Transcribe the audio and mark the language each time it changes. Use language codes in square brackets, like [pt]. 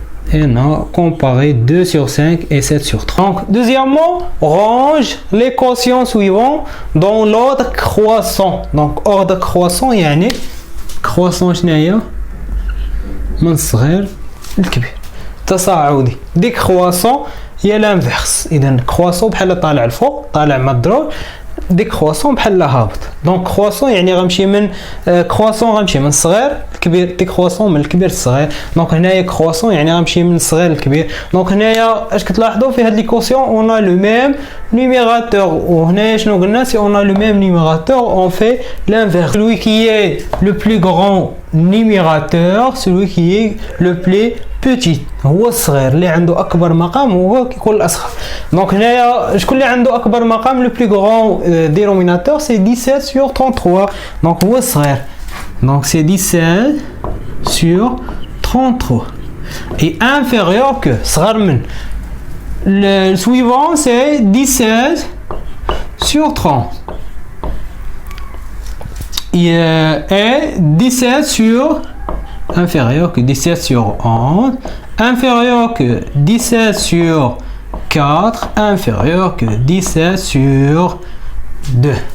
[fr] Et on a comparé 2 sur 5 et 7 sur 3. Donc, deuxièmement, range les quotients suivants dans l'ordre croissant. Donc, ordre croissant, il y a un croissant [ar] شناهي من الصغير للكبير تصاعدي. [fr] décroissant [ar] هي [fr] l'inverse. [ar] إذا croissant بحال طالع الفوق طالع مع الضروب. décroissant بحال هابط. donc croissant يعني غنمشي من croissant غنمشي من الصغير للكبير. décroissant من الكبير للصغير. donc هنايا croissant يعني غنمشي من الصغير للكبير. donc هنايا اش كتلاحظوا في هاد ليكوسيون [fr] on a le même numérateur. [ar] وهنايا شنو قلنا [fr] si on a le même numérateur on fait l'inverse. celui qui est le plus grand numérateur, celui qui est le plus petit [ar] هو الصغير. اللي عنده اكبر مقام هو كيكون الاصغر. دونك هنايا شكون اللي عنده اكبر مقام [fr] le plus grand dénominateur c'est 17 sur 33. [ar] دونك هو الصغير. [fr] donc c'est 17 sur 33 et inférieur que [ar] صغر من [fr] le suivant c'est 17 sur 30 et 17 sur inférieur que 17 sur 11, inférieur que 17 sur 4, inférieur que 17 sur 2.